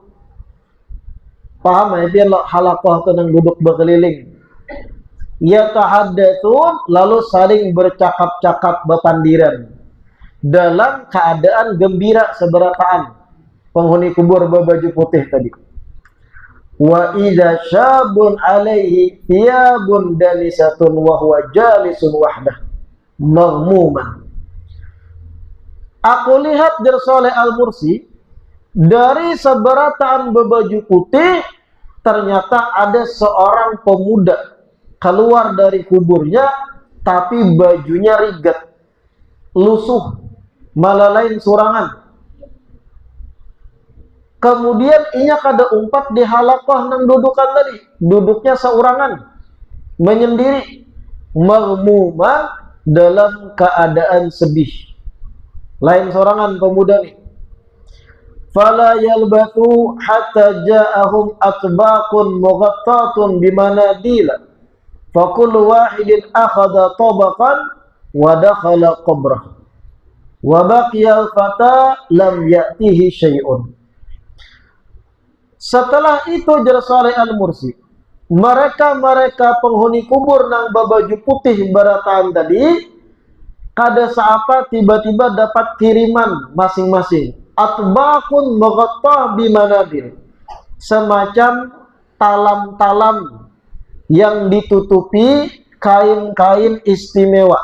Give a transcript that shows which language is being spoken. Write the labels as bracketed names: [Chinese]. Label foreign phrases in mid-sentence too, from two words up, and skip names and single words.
[Banjar] Paham ya? Dia halaqah itu nang duduk berkeliling. Yatahaddatsun, lalu saling bercakap-cakap bepandiran dalam keadaan gembira seberataan penghuni kubur berbaju putih tadi. [Arabic] وإذا شاب عليه ثياب دالسة وهو جالس وحده مغموما. [Banjar] Aku lihat Jersoleh Al-Mursi, dari seberataan berbaju putih ternyata ada seorang pemuda keluar dari kuburnya, tapi bajunya rigat, lusuh, malah lain surangan. Kemudian inya kada umpat di halaqah nang dudukan tadi, duduknya seurangan, menyendiri, maghmuman, dalam keadaan sedih, lain sorangan pemuda nih. [Arabic] فلا يلبث حتى جاءهم أطباق مغطاة بمناديل، فكل واحد أخذ طبقا ودخل قبره وبقي الفتى لم يأته شيء. [Banjar] Setelah itu Jersoleh Al-Mursi, mereka penghuni kubur nang babaju putih berataan tadi, kada seapa tiba-tiba dapat kiriman masing-masing. [Arabic] أطباق مغطاة بمناديل, [Banjar] semacam talam-talam yang ditutupi kain-kain istimewa.